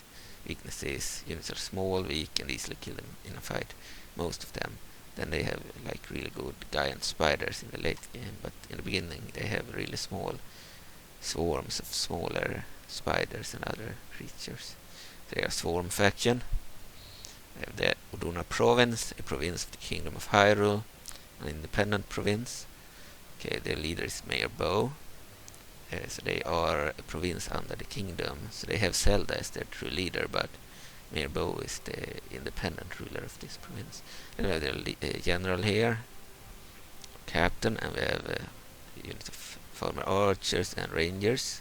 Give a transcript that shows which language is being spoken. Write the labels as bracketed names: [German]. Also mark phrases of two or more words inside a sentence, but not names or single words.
[English] Weaknesses: units are small, weak, and easily kill them in a fight. Most of them. Then they have like really good giant spiders in the late game, but in the beginning they have really small swarms of smaller spiders and other creatures. They are Swarm faction. We have the Oduna province, a province of the Kingdom of Hyrule, an independent province. Okay, their leader is Mayor Bow. So they are a province under the kingdom. So they have Zelda as their true leader, but Mayor Bow is the independent ruler of this province. Then we have their general here, captain, and we have a unit of farmer archers and rangers.